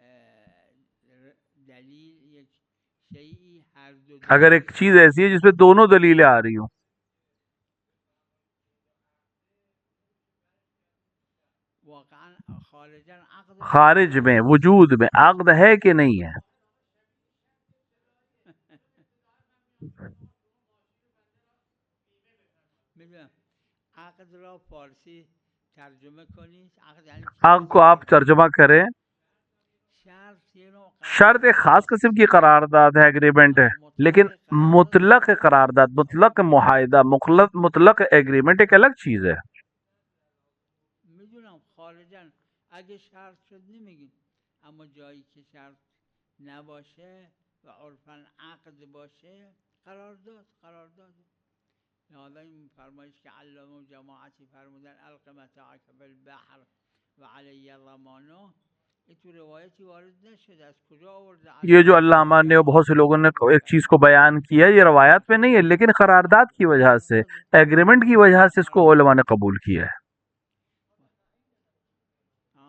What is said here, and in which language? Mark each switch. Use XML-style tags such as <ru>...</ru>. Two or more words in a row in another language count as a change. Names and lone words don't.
<fa>دلیل یک شیئی هر دو</fa> <ur>اگر ایک چیز ایسی ہے جس میں دونوں دلیلیں آ رہی ہو,</ur> <fa>واقعا خارجا عقد</fa> <ur>خارج میں وجود میں عقد ہے کہ نہیں ہے.</ur> <fa>میدونم عقد را فارسی ترجمه کنید. عقد یعنی</fa> <ur>عقد کو آپ ترجمہ کریں.</ur> <fa>شرط یه نوع</fa> <ur>شرط ایک خاص قسم کی قرارداد ہے، ایگریمنٹ ہے۔ لیکن مطلق قرارداد، مطلق معاہدہ، مطلق ایگریمنٹ ایک الگ چیز ہے.</ur> <fa>میدونم خارجا اگه شرط شد نمیگیم، اما جایی که شرط نباشه و عرفا عقد باشه قرارداد. لذا این فرمایش که علامه و جماعتی فرمودن</fa> <ar>الق متاعک فی البحر و علی ضمانه،</ar> <fa>این تو روایتی وارد نشده. از کجا آورده؟</fa> <ur>یہ جو علامہ نے اور بہت سے لوگوں نے ایک چیز کو بیان کیا، یہ روایات میں نہیں ہے، لیکن قرارداد کی وجہ سے، ایگریمنٹ کی وجہ سے اس کو علما نے قبول کیا ہے.</ur>